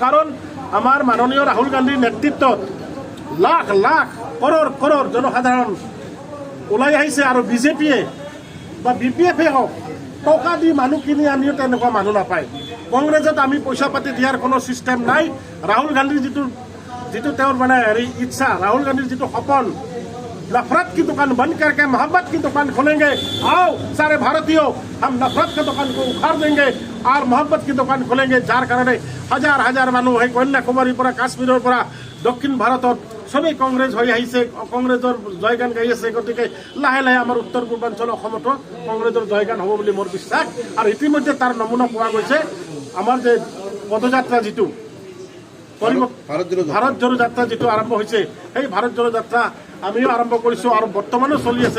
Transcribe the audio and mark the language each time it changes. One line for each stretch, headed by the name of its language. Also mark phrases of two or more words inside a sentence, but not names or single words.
Assamese: কাৰণ আমাৰ মাননীয় ৰাহুল গান্ধীৰ নেতৃত্বত লাখ লাখ কৰোৰ কৰোৰ জনসাধাৰণ ওলাই আহিছে আৰু বিজেপিয়ে বা BPF হওক টকা দি মানুহ কিনি আনিও তেনেকুৱা মানুহ নাপায়। কংগ্ৰেছত আমি পইচা পাতি দিয়াৰ কোনো ছিষ্টেম নাই। ৰাহুল গান্ধীৰ যিটো তেওঁৰ মানে ইচ্ছা, ৰাহুল গান্ধীৰ যিটো সপোন,
Hindi: नफरत की दुकान बंद करके मोहब्बत की दुकान खोलेंगे। आओ सारे भारतीयों, हम नफरत की दुकान को उखाड़ देंगे और मोहब्बत की दुकान खोलेंगे।
Assamese: যাৰ কাৰণ হাজাৰ হাজাৰ মানুহ সেই কন্যাকুমাৰীৰ পৰা কাশ্মীৰৰ পৰা দক্ষিণ ভাৰতত সবেই কংগ্ৰেছ হৈ আহিছে, কংগ্ৰেছৰ জয়গান গাই আছে। গতিকে লাহে লাহে আমাৰ উত্তৰ পূৰ্বাঞ্চল অসমতো কংগ্ৰেছৰ জয়গান হ'ব বুলি মোৰ বিশ্বাস। আৰু ইতিমধ্যে তাৰ নমুনা পোৱা গৈছে। আমাৰ যে পদযাত্ৰা যিটো ভাৰত জোড়ো যাত্ৰা যিটো আৰম্ভ হৈছে, সেই ভাৰত জোড়ো যাত্ৰা আমিও আৰম্ভ কৰিছোঁ আৰু বৰ্তমানো চলি আছে।